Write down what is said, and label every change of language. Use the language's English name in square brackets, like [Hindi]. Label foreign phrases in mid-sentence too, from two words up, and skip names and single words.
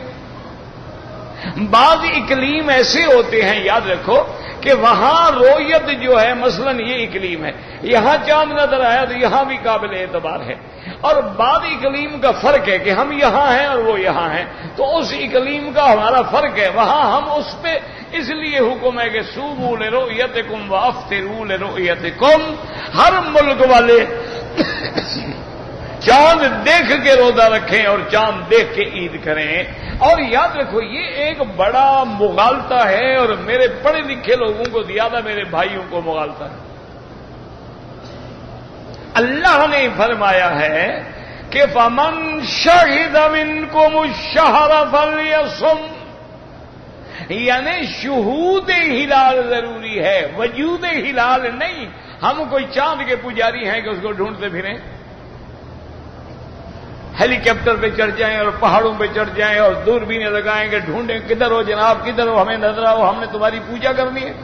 [Urdu] بعض اقلیم ایسے ہوتے ہیں، یاد رکھو کہ وہاں رویت جو ہے، مثلا یہ اقلیم ہے، یہاں چاند نظر آیا تو یہاں بھی قابل اعتبار ہے، اور بعض اقلیم کا فرق ہے کہ ہم یہاں ہیں اور وہ یہاں ہیں، تو اس اقلیم کا ہمارا فرق ہے، وہاں ہم اس پہ اس لیے حکم ہے کہ [Arabic] صوموا لرؤیتکم وافطروا لرؤیتکم، [Urdu] ہر ملک والے چاند دیکھ کے روزہ رکھیں اور چاند دیکھ کے عید کریں۔ اور یاد رکھو یہ ایک بڑا مغالطہ ہے، اور میرے پڑھے لکھے لوگوں کو زیادہ میرے بھائیوں کو مغالطہ ہے۔ اللہ نے فرمایا ہے کہ [Arabic] فَمَن شَهِدَ مِنكُمُ الشَّهْرَ فَلْيَصُمْ، [Urdu] یعنی شہود ہلال ضروری ہے، وجود ہلال نہیں۔ ہم کوئی چاند کے پجاری ہیں کہ اس کو ڈھونڈتے پھریں، ہیلی کاپٹر پہ چڑھ جائیں اور پہاڑوں پہ چڑھ جائیں اور دوربینیں لگائیں گے، ڈھونڈیں کدھر ہو جناب، کدھر ہو، ہمیں نظر آؤ، ہم نے تمہاری پوجا کرنی ہے۔